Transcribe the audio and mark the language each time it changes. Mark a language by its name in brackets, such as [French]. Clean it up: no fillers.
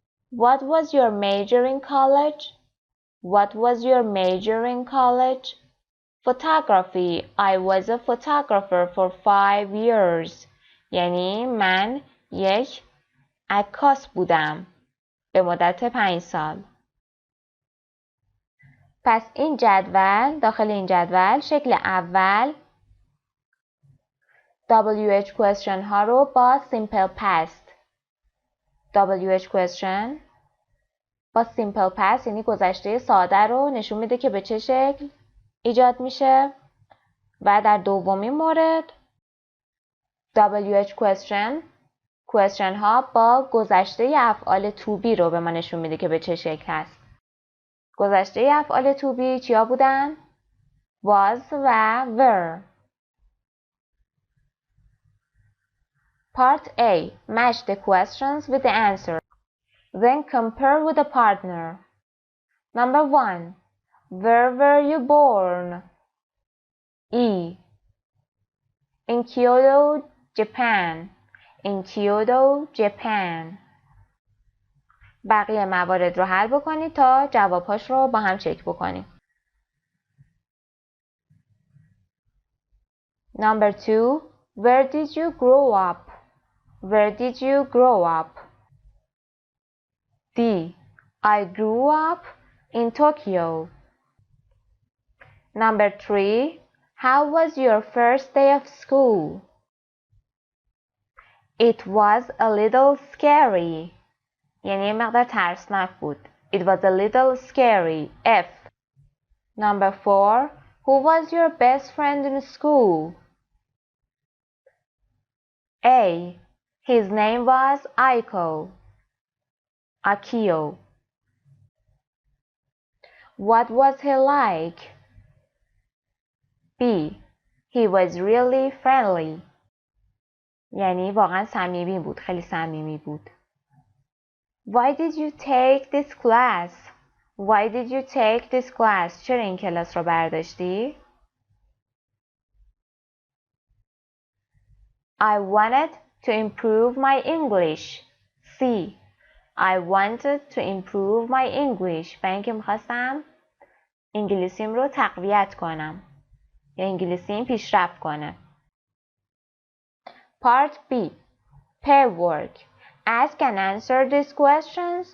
[English] What was your major in college? What was your major in college? Photography. I was a photographer for 5 years. [Persian] یعنی من یک عکاس بودم به مدت 5 سال. پس این جدول، داخل این جدول شکل اول WH question ها رو با simple past WH question با simple past یعنی گذشته ساده رو نشون میده که به چه شکل ایجاد میشه. و در دومین مورد WH question ها با گذشته افعال to be رو به ما نشون میده که به چه شکل هست. گذشته افعال to be چیا بودن؟ was و were. [English] Part A. Match the questions with the answer. Then compare with the partner. Number 1. Where were you born? E. In Kyoto, Japan. In Kyoto, Japan. [Persian] بقیه موارد رو حل بکنید تا جوابهاش رو با هم چک بکنیم. [English] Number 2. Where did you grow up? Where did you grow up? D. I grew up in Tokyo. Number 3. How was your first day of school? It was a little scary. [Persian] یعنی یه مقدار ترسناک بود. [English] It was a little scary. F. Number 4. Who was your best friend in school? A. His name was Akio. What was he like? B. He was really friendly. [Persian] یعنی واقعا صمیمی بود. خیلی صمیمی بود. [English] Why did you take this class? Why did you take this class? [Persian] چرا این کلاس رو برداشتی؟ [English] I wanted to improve my English. C. I wanted to improve my English. [Persian] برای اینکه میخواستم انگلیسیم رو تقویت کنم یا انگلیسیم پیشرفت کنه. [English] Part B. Pair work. Ask and answer these questions.